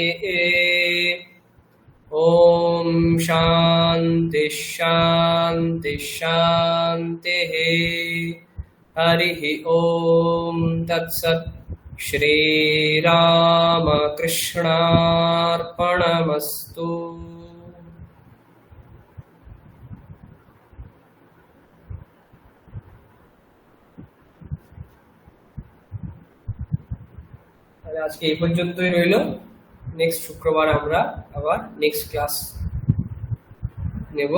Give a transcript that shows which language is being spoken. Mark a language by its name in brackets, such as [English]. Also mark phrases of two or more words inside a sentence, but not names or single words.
[Sanskrit] ॐ शान्ति शान्ति शान्तिः। हरिः ॐ तत्सत्। श्रीरामकृष्णार्पणमस्तु। [Bangla] আজকে এই পর্যন্তই রইল। নেক্সট শুক্রবার আমরা আবার নেক্সট ক্লাস নেব।